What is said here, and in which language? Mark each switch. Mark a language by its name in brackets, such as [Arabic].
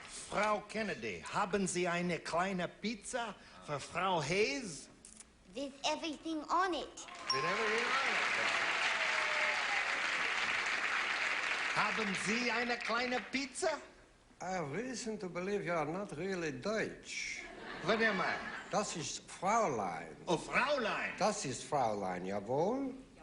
[German] Frau Kennedy, haben Sie eine kleine Pizza für Frau Hayes? [English] With everything on it. With everything on it. [German] Haben Sie eine kleine Pizza? [English] I have reason to believe you are not really Deutsch. Was am I? [German] Das ist Fraulein. [English] Oh, Fraulein. [German] Das ist Fraulein, jawohl?